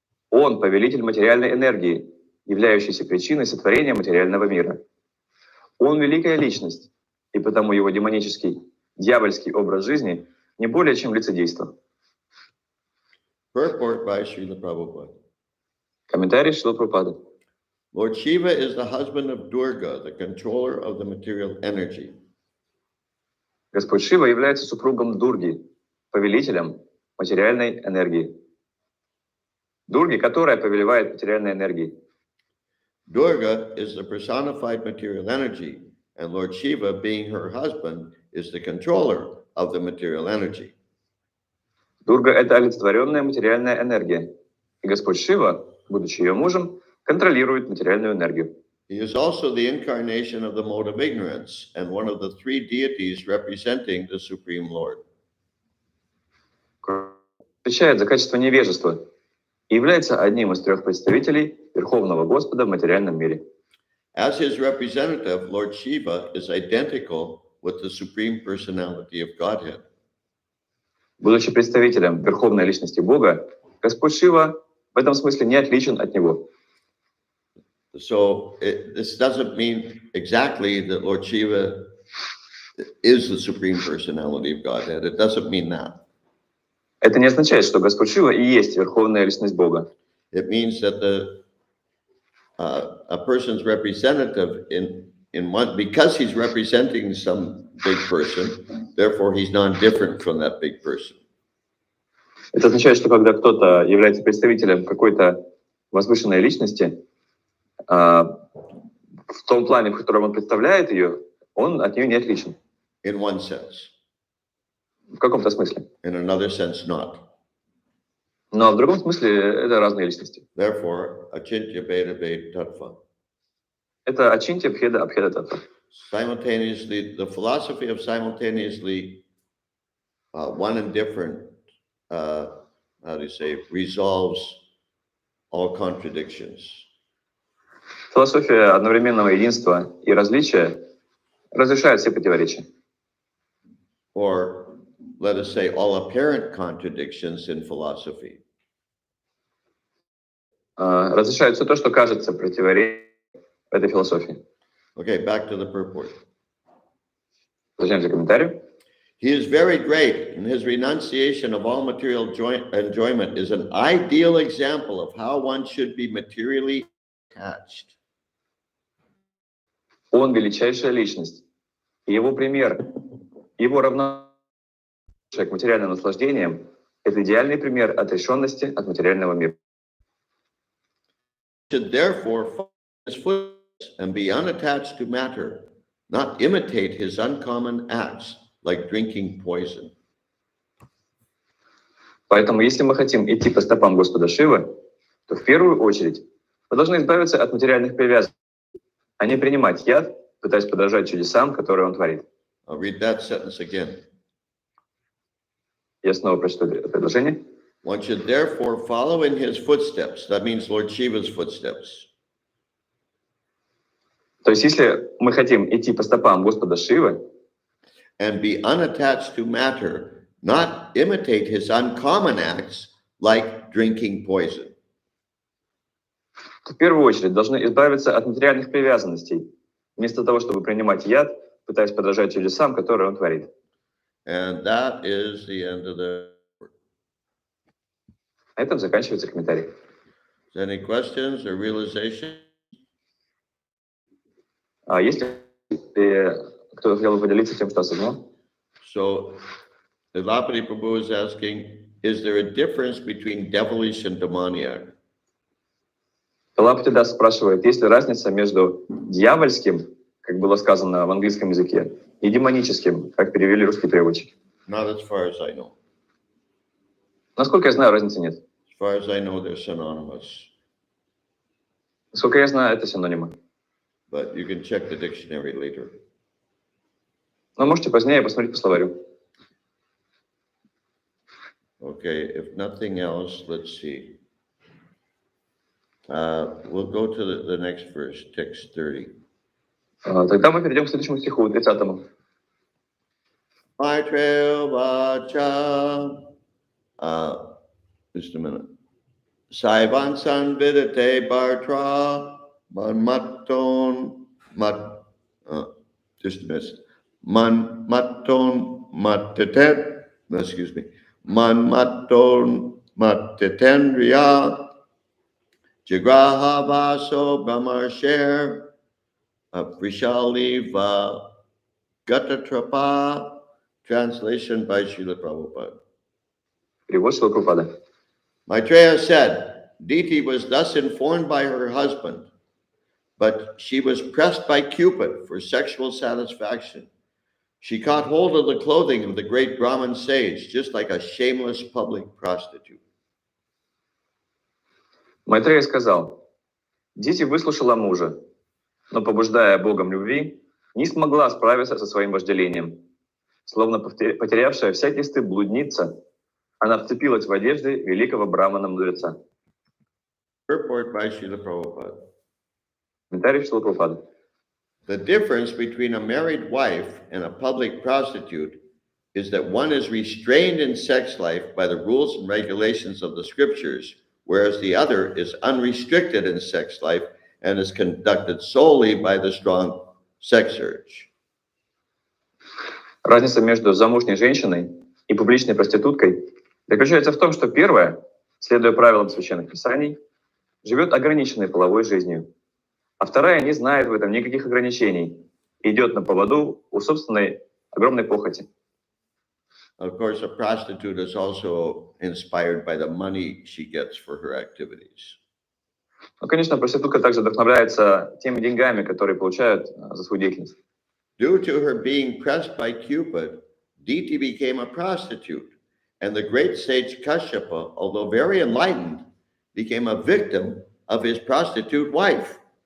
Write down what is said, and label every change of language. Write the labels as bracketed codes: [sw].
[ru] Он повелитель материальной энергии, являющийся причиной сотворения материального мира. Он великая личность, и потому его демонический, дьявольский образ жизни не более чем лицедейство. [en] Purport by Srila Prabhupada. [ru] Комментарий Шрилы Прабхупады. [en] Lord Shiva is the husband of Durga, the controller of the material energy. [ru] Господь Шива является супругом Дурги, повелителем материальной энергии. Дурги, которая повелевает материальной энергией. [en] Durga is the personified material energy, and Lord Shiva, being her husband, is the controller of the material energy. [ru] Дурга — это олицетворенная материальная энергия. И Господь Шива, будучи ее мужем, контролирует материальную энергию. [en] He is also the incarnation of the mode of ignorance and one of the three deities representing the Supreme Lord. [ru] Отвечает за качество невежества и является одним из трех представителей Верховного Господа в материальном мире. [en] As his representative, Lord Shiva is identical with the Supreme Personality of Godhead. [ru] Будучи представителем Верховной Личности Бога, Господь Шива в этом смысле не отличен от Него. [en] So this doesn't mean exactly that Lord Shiva is the Supreme Personality of Godhead. It doesn't mean that. [ru] Это не означает, что Господь Шива и есть Верховная Личность Бога. [en] It means that a person's representative in one, because he's representing some big person, therefore he's non-different from that big person. [ru] Это означает, что когда кто-то является представителем какой-то возвышенной личности, в том плане, в котором он представляет ее, он от нее не отличен. [en] In one sense. [ru] В каком-то смысле. [en] In another sense, not. [ru] Но в другом смысле это разные личности. [en] Therefore, achintya bheda bhed tattva. [ru] Это ачинтя, бхеда, абхеда таттва. [en] Simultaneously, the philosophy of simultaneously one and different, how do you say, resolves all contradictions. [ru] Философия одновременного единства и различия разрешает все противоречия. [en] Or let us say, all apparent contradictions in philosophy. [ru] Разрешает все то, что кажется противоречием этой философии. [en] Okay, back to the purport. [ru] Возвращаемся к комментарию. [en] He is very great, and his renunciation of all material enjoyment is an ideal example of how one should be materially attached. [ru] Он величайшая личность. И его пример, его равнодушие к материальным наслаждениям – это идеальный пример отрешенности от материального мира. [en] Should therefore follow his footsteps and be unattached to matter, not imitate his uncommon acts like drinking poison. [ru] Поэтому, если мы хотим идти по стопам Господа Шивы, то в первую очередь мы должны избавиться от материальных привязанностей, а не принимать яд, пытаясь подражать чудесам, которые Он творит. [en] I'll read that sentence again. [ru] Я снова прочту предложение. [en] One should therefore follow in his footsteps. That means Lord Shiva's footsteps. [ru] То есть, если мы хотим идти по стопам Господа Шивы, [en] And be unattached to matter, not imitate his uncommon acts like drinking poison. [ru] то в первую очередь должны избавиться от материальных привязанностей, вместо того, чтобы принимать яд, пытаясь подражать чудесам, которые Он творит. [en] And that is the end of the. [ru] На этом заканчивается комментарий. [en] Any questions or realization? [ru] Если кто-то хотел бы поделиться тем, что осознал? [en] So, Ilapati Prabhu is asking, is there a difference between devilish and demoniac? [ru] Талапатидас спрашивает, есть ли разница между дьявольским, как было сказано в английском языке, и демоническим, как перевели русские переводчики. [en] Not as far as I know. [ru] Насколько я знаю, разницы нет. [en] As far as I know, they're synonymous. [ru] Насколько я знаю, это синонимы. [en] But you can check the dictionary later. [ru] Но можете позднее посмотреть по словарю. [en] Okay, if nothing else, let's see. We'll go to the next verse, text 30. [ru] Тогда мы перейдем к следующему стиху, 30-му. [sa] Maitreya vacha. [en] Just a minute. [sa] Saivan sanvidate bartra manmaton mat. [en] Just a minute. [sa] Manmaton matetet. [en] Excuse me. [sa] Manmaton matetendriya. Jigraha vaso brahmarsher. Vrishaliva Gatatrapa. [en] Translation by Srila Prabhupada. [ru] Перевод Шрила Прабхупады. [en] Maitreya said, Diti was thus informed by her husband, but she was pressed by Cupid for sexual satisfaction. She caught hold of the clothing of the great Brahmin sage, just like a shameless public prostitute. [ru] Майтрея сказал, Дити выслушала мужа, но, побуждая Богом любви, не смогла справиться со своим вожделением. Словно потерявшая всякий стыд блудница, она вцепилась в одежды великого брамана-мудреца. [en] Purport by Srila Prabhupada. [ru] Комментарий Шрилы Прабхупады. [en] The difference between a married wife and a public prostitute is that one is restrained in sex life by the rules and regulations of the scriptures, whereas the other is unrestricted in sex life and is conducted solely by the strong sex urge. [ru] Разница между замужней женщиной и публичной проституткой заключается в том, что первая, следуя правилам священных писаний, живет ограниченной половой жизнью, а вторая не знает в этом никаких ограничений и идет на поводу у собственной огромной похоти. [en] Of course, a prostitute is also inspired by the money she gets for her activities. [ru] Ну, конечно, проститутка также вдохновляется теми деньгами, которые получают за свою деятельность. [en] Due to her being pressed by Cupid, Diti became a prostitute, and the great sage Kashyapa, although very enlightened, became a victim of his prostitute wife.